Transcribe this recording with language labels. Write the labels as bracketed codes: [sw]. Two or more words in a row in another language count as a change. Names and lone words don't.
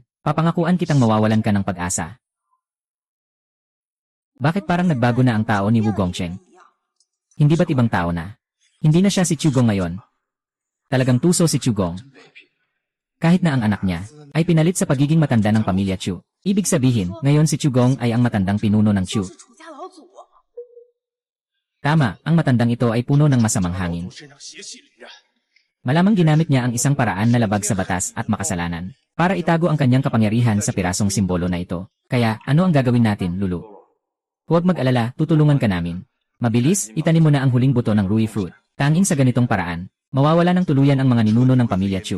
[tl] Papangakuan kitang mawawalan ka ng pag-asa. Bakit parang nagbago na ang tao ni Wu Gongcheng? Hindi ba't ibang tao na? Hindi na siya si Chugong ngayon. Talagang tuso si Chugong. Kahit na ang anak niya ay pinalit sa pagiging matanda ng pamilya Chu. Ibig sabihin, ngayon si Chu Gong ay ang matandang pinuno ng Chu. [zh] 是楚家老祖。 [tl] Tama, ang matandang ito ay puno ng masamang hangin. [zh] 身上邪气凛然， [tl] Malamang ginamit niya ang isang paraan na labag sa batas at makasalanan para itago ang kanyang kapangyarihan sa pirasong simbolo na ito. Kaya, ano ang gagawin natin, Lulu? Huwag mag-alala, tutulungan ka namin. Mabilis, itanim mo na ang huling buto ng Rui Fruit. Tanging sa ganitong paraan, mawawala ng tuluyan ang mga ninuno ng pamilya Chu.